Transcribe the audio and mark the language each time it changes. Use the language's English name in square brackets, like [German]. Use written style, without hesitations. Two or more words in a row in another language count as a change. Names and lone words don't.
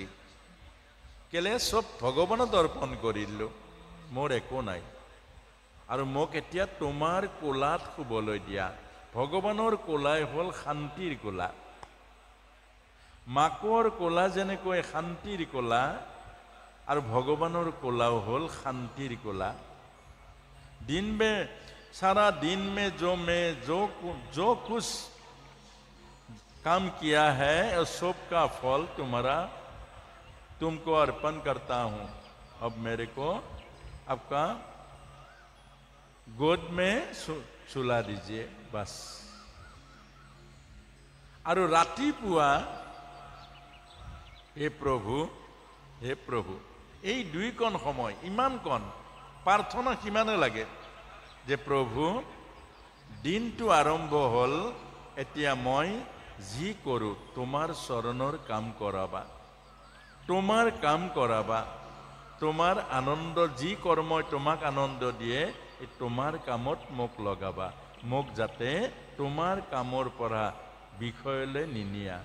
[Assamese] কেলে চব ভগৱানত অৰ্পণ কৰিলোঁ, মোৰ একো নাই। আৰু মোক এতিয়া তোমাৰ কোলাত শুবলৈ দিয়া। ভগৱানৰ কোলাই হ'ল শান্তিৰ কোলা। মাকৰ কোলা যেনেকৈ শান্তিৰ কোলা, আৰু ভগৱানৰ কোলাও হ'ল শান্তিৰ কোলা। [Hindi] सारा दिन में जो कुछ काम किया है उस सब का फल तुमको अर्पण करता हूँ। अब मेरे को आपका गोद में सुला दीजिए, बस। [Assamese] আৰু ৰাতিপুৱা হে প্ৰভু এই দুইকণ সময় ইমান কণ প্ৰাৰ্থনা কিমানে লাগে যে প্ৰভু দিনটো আৰম্ভ হ'ল, এতিয়া মই যি কৰোঁ তোমাৰ চৰণৰ কাম কৰাবা, তোমাৰ কাম কৰাবা, তোমাৰ আনন্দ যি কৰ্মই তোমাক আনন্দ দিয়ে এই তোমাৰ কামত মোক লগাবা, মোক যাতে তোমাৰ কামৰ পৰা বিষয়লৈ নিনিয়া।